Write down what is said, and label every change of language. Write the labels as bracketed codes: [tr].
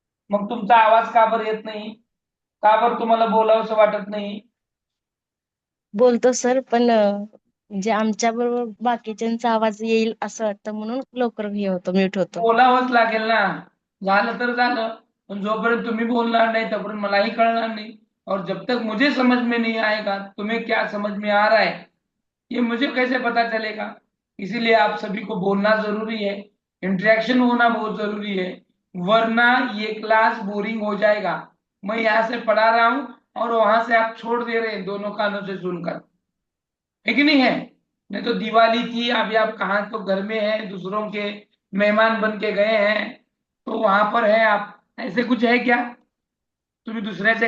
[mr] मग तुमचा आवाज का बरं येत नाही, का बरं तुम्हाला बोलावंसं वाटत नाही. बोलतो सर, पण म्हणजे आमच्या बरोबर बाकीच्यांचा आवाज येईल असं वाटतं म्हणून लवकर हे होतो, म्यूट होतो. बोलावंच लागेल ना. झालं तर झालं, पण जोपर्यंत तुम्ही बोलणार नाही तोपर्यंत मलाही कळणार नहीं. [hi] और जब तक मुझे समझ में नहीं आएगा तुम्हें क्या समझ में आ रहा है, ये मुझे कैसे पता चलेगा। इसीलिए आप सभी को बोलना जरूरी है, इंटरेक्शन होना बहुत जरूरी है। वरना ये क्लास बोरिंग हो जाएगा। मैं यहाँ से पढ़ा रहा हूँ और वहां से आप छोड़ दे रहे हैं दोनों कानों से सुनकर, है कि नहीं है। नहीं तो दिवाली थी, अभी आप कहाँ तो घर में हैं, दूसरों के मेहमान बन के गए हैं, तो वहां पर है आप। ऐसे कुछ है क्या, [mr] तुम्ही दुसऱ्याच्या